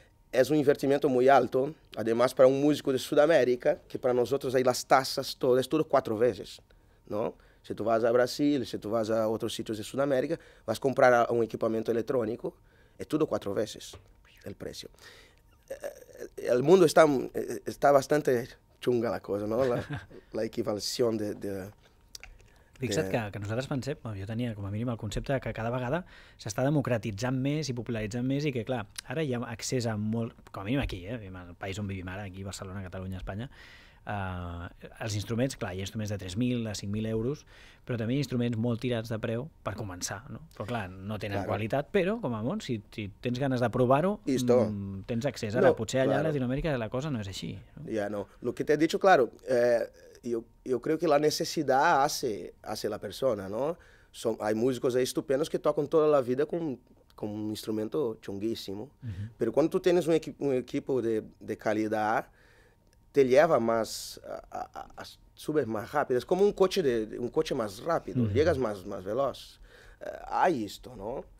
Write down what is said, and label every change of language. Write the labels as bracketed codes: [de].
[es] Es un invertimento muy alto, además para un músico de Sudamérica, que para nosotros hay las tasas, todo, es todo 4 veces, ¿no? Si tú vas a Brasil, si tú vas a otros sitios de Sudamérica, vas a comprar un equipamiento electrónico, es todo 4 veces el precio. El mundo está bastante chunga la cosa, ¿no? La equivalación de... [ca] Fixa't que nosaltres pensem, jo tenia com a mínim el concepte que cada vegada s'està democratitzant més i popularitzant més i que, clar, ara hi ha accés a molt, com a mínim aquí, el país on vivim ara, aquí, Barcelona, Catalunya, Espanya, Els instruments, clar, hi ha instruments de 3.000 a 5.000 euros, però també hi ha instruments molt tirats de preu per començar, no? Però clar, no tenen qualitat, però com a món, si tens ganes de provar-ho, tens accés. Ara, potser allà a Latinoamèrica la cosa no és així, ¿no? [es] Ya, no. Lo que te he dicho, claro, yo creo que la necesidad hace la persona, ¿no? Hay músicos ahí estupendos que tocan toda la vida con un instrumento chonguísimo, pero cuando tú tienes un equipo de calidad, te lleva más, subes más rápido. Es como un coche más rápido, llegas más veloz. Hay esto, ¿no?